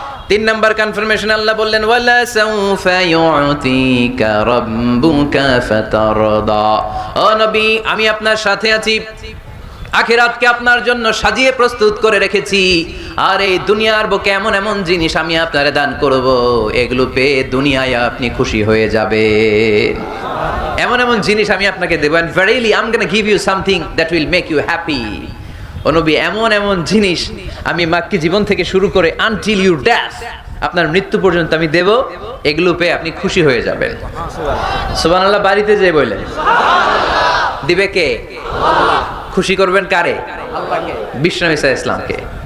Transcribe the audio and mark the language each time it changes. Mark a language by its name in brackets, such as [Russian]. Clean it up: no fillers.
[Bangla] 3 number confirmation, আল্লাহ বললেন, [Arabic] ওয়ালা সাউফা ইউতিকা রাব্বুকা ফাতারদা। [Bangla] ও নবী, আমি আপনার সাথে আছি, আখিরাতকে আপনার জন্য সাজিয়ে প্রস্তুত করে রেখেছি। আর এই দুনিয়ার বুকে এমন এমন জিনিস আমি আপনারে দান করব, এগুলো পেয়ে দুনিয়ায় আপনি খুশি হয়ে যাবেন। এমন এমন জিনিস আমি আপনাকে দেব, [English] and verily I'm going to give you something that will make you happy. [Bangla] ও নবী, এমন এমন জিনিস আমি মাক্কি জীবন থেকে শুরু করে [English] until your death, [Bangla] আপনার মৃত্যু পর্যন্ত আমি দেব, এগুলো পেয়ে আপনি খুশি হয়ে যাবেন। সুবহানাল্লাহ। বাড়িতে যে বললেন, দিবে কে? আল্লাহ। খুশি করবেন কারে? আল্লাহকে, বিশ্বনবী সাল্লাল্লাহু আলাইহি ইসলামকে।